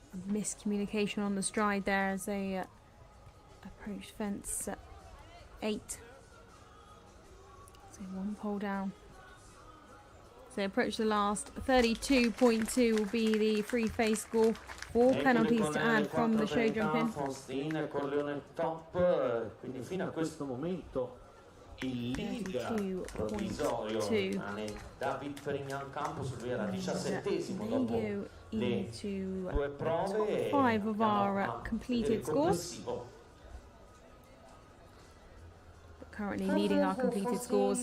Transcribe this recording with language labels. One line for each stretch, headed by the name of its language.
English: Miscommunication on the stride there as they approach fence 8. So one pole down. So they approach the last. 32.2 will be the free face score. 4 penalties to add from the show jumping.
Italian: Faustina e Corleone top, quindi fino a questo momento il lead provvisorio David Perignan Campos, lui era 17esimo dopo le due prove.
English: 5 of our completed scores. Currently leading our completed scores.